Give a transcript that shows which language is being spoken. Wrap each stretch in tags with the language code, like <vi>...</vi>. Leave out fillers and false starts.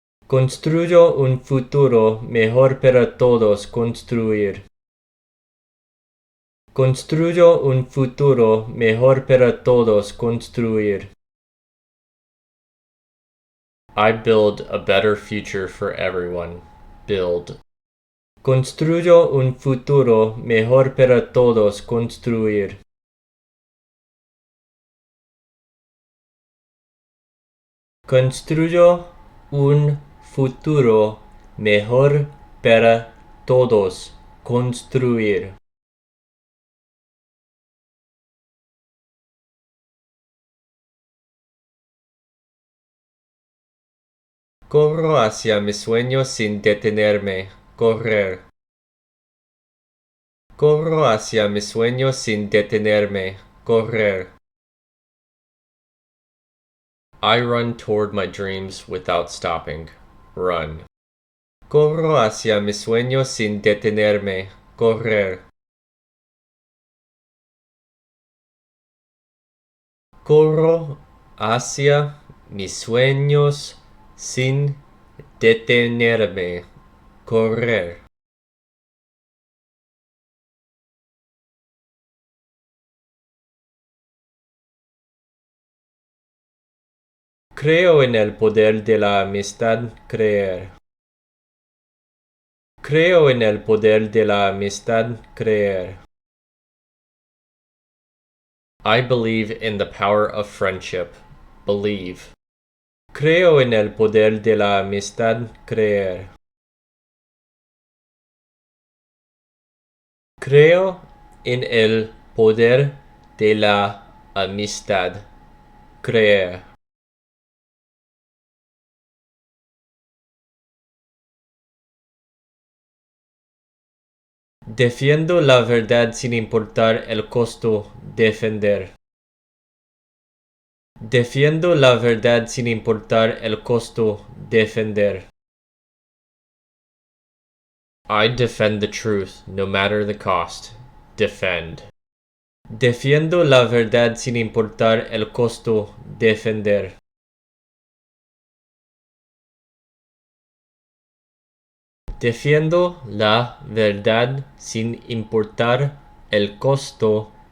<es>Construyo un futuro mejor para todos construir. Construyo un futuro mejor para todos construir.</es> <en>I build a better future for everyone. Build.</en> <es>Construyo un futuro mejor para todos construir. Construyo un futuro mejor para todos construir. Corro hacia mis sueños sin detenerme. Correr. Corro hacia mis sueños sin detenerme. Correr.</es> <en>I run toward my dreams without stopping. Run.</en> <es>Corro hacia mis sueños sin detenerme. Correr. Corro hacia mis sueños sin detenerme. Correr. Creo en el poder de la amistad. Creer. Creo en el poder de la amistad. Creer.</es> <en>I believe in the power of friendship. Believe.</en> <es>Creo en el poder de la amistad. Creer. Creo en el poder de la amistad. Creer. Defiendo la verdad sin importar el costo. Defender. Defiendo la verdad sin importar el costo. Defender.</es> <en>I defend the truth, no matter the cost. Defend.</en> <es>Defiendo la verdad sin importar el costo. Defender. Defiendo la verdad sin importar el costo.</es>